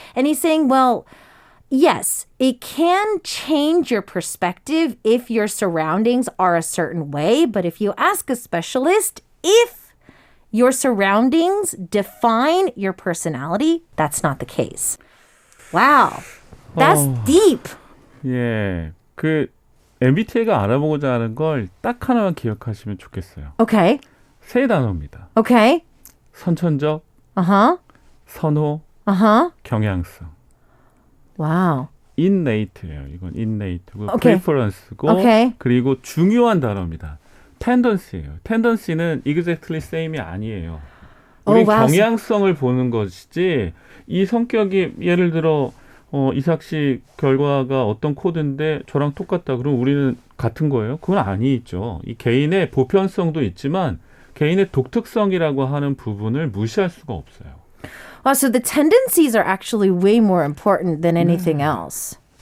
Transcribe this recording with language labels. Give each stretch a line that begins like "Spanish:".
English: And he's saying, well, yes, it can change your perspective if your surroundings are a certain way. But if you ask a specialist, if your surroundings define your personality, that's not the case. Wow. That's deep.
Korean: 예, 그 MBTI가 알아보고자 하는 걸 딱 하나만 기억하시면 좋겠어요.
English: Okay.
Korean: 세 단어입니다.
English: Okay.
Korean: 선천적,
English: Uh-huh.
Korean: 선호,
English: Uh-huh.
Korean: 경향성.
English: Wow.
Korean: innate예요. 이건 innate고 오케이.
English: preference고
Korean: 오케이. 그리고 중요한 단어입니다. tendency예요. tendency는
English: exactly same
Korean: 이 아니에요. 우리 와우. 경향성을 보는 것이지 이 성격이 예를 들어 이삭 씨 결과가 어떤 코드인데 저랑 똑같다. 그럼 우리는 같은 거예요? 그건 아니죠. 이 개인의 보편성도 있지만 개인의 독특성이라고 하는 부분을 무시할 수가 없어요.
English: Wow, so the tendencies are actually way more important than anything else.